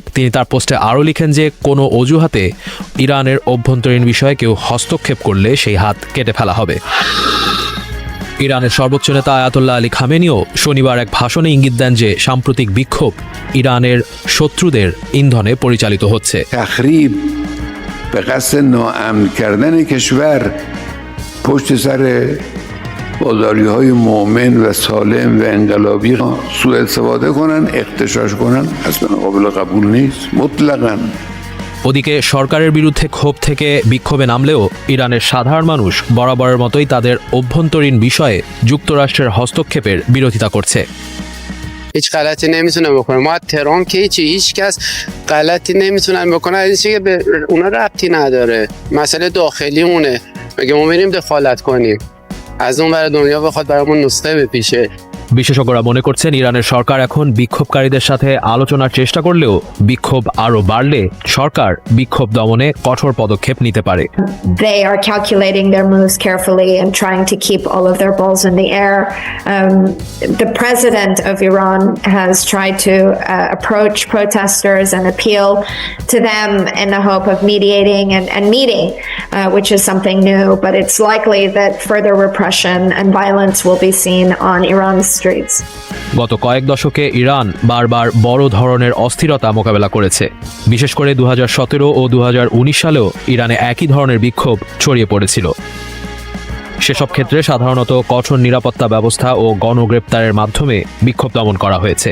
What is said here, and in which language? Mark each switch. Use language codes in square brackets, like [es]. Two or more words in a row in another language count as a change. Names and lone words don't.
[bn] তিনি তার পোস্টে আরও লিখেন যে কোনো অজুহাতে ইরানের অভ্যন্তরীণ বিষয়ে কেউ হস্তক্ষেপ করলে সেই হাত কেটে ফেলা হবে। ইরানের সর্বোচ্চ নেতা আয়াতুল্লাহ আলী খামেনিও শনিবার এক ভাষণে ইঙ্গিত দেন যে সাম্প্রতিক বিক্ষোভ ইরানের শত্রুদের ইন্ধনে পরিচালিত হচ্ছে। [fa] به قصد ناامن کردن کشور پشت سر بازاری‌های مؤمن و سالم و انقلابی سوء استفاده کنن، اغتشاش کنن، اصلا قابل قبول نیست مطلقاً। [bn] ওদিকে সরকারের বিরুদ্ধে ক্ষোভ থেকে বিক্ষোভে নামলেও ইরানের সাধারণ মানুষ বরাবরের মতোই তাদের অভ্যন্তরীণ বিষয়ে যুক্তরাষ্ট্রের হস্তক্ষেপের বিরোধিতা করছে। [fa] هیچ غلطی نمیتونه بکنه. ما تهران که هیچ کس غلطی نمیتونن بکنه، از چیزی که به اونا ربطی نداره. مسئله داخلیمونه. مگه ما میریم دخالت کنیم؟ از اون ور دنیا بخواد برامون نسخه بپیشه. [bn] বিশেষজ্ঞরা মনে করছেন ইরানের সরকার এখন বিক্ষোভকারীদের সাথে আলোচনার চেষ্টা করলেও বিক্ষোভ আরও বাড়লে সরকার বিক্ষোভ দমনে কঠোর পদক্ষেপ নিতে পারে। [en] They are calculating their moves carefully and trying to keep all of their balls in the air. The president of Iran has tried to approach protesters and appeal to them in the hope of mediating and meeting, which is something new, but it's likely that further repression and violence will be seen on Iran's streets. [bn] গত কয়েক দশকে ইরান বারবার বড় ধরনের অস্থিরতা মোকাবেলা করেছে। বিশেষ করে 2017 ও 2019 সালেও ইরানে একই ধরনের বিক্ষোভ ছড়িয়ে পড়েছিল। সেসব ক্ষেত্রে সাধারণত কঠোর নিরাপত্তা ব্যবস্থা ও গণগ্রেপ্তারের মাধ্যমে বিক্ষোভ দমন করা হয়েছে।